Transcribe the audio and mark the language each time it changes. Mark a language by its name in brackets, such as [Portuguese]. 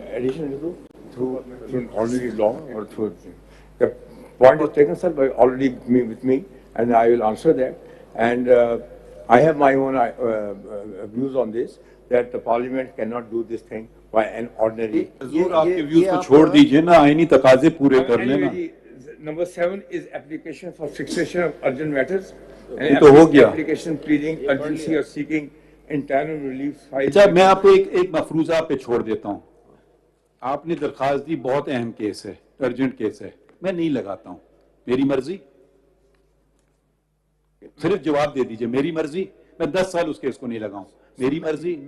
[English] Additionally, through already law or through the point is taken, sir, by already with me, and I will answer that. And I have my own views on this, that the Parliament cannot do this thing by an ordinary. [Urdu] حضور آپ کے views کو چھوڑ دیجئے نا, آئینی تقاضے پورے کر لینا. [English] Number 7 is application for fixation of urgent matters. [Urdu] یہ تو ہو گیا. [English] Application pleading urgency or seeking interim relief. [Urdu] اچھا میں آپ کو ایک مفروضہ پہ چھوڑ دیتا ہوں. آپ نے درخواست دی, بہت اہم کیس ہے, ارجنٹ کیس ہے, میں نہیں لگاتا ہوں, میری مرضی. صرف جواب دے دیجئے, میری مرضی. میں 10 سال اس کیس کو نہیں لگاؤں, میری مرضی.